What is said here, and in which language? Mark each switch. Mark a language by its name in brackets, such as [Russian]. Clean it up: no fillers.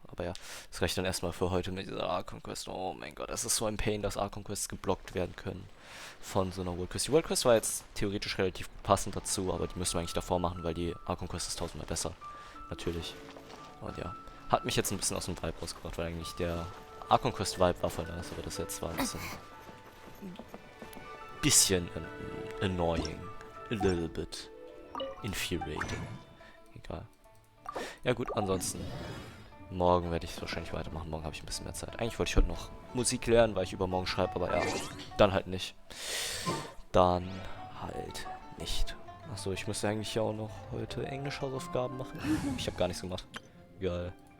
[German] Aber ja, das reicht dann erstmal für heute mit dieser Archon Quest. Oh mein Gott, das ist so ein Pain, dass Archon Quests geblockt werden können von so einer World Quest. Die World Quest war jetzt theoretisch relativ gut passend dazu, aber die müssen wir eigentlich davor machen, weil die Archon Quest ist tausendmal besser. Natürlich. Und ja, hat mich jetzt ein bisschen aus dem Vibe rausgebracht, weil eigentlich der Archon Quest Vibe war voll nice, aber das jetzt war ein bisschen annoying. [English] A little bit infuriating. [German] Egal. Ja gut, ansonsten morgen werde ich es wahrscheinlich weitermachen. Morgen habe ich ein bisschen mehr Zeit. Eigentlich wollte ich heute noch Musik lernen, weil ich übermorgen schreibe, aber ja, dann halt nicht. Dann halt nicht. Achso, ich müsste eigentlich ja auch noch heute Englisch-Hausaufgaben machen. Ich habe gar nichts gemacht. Geil.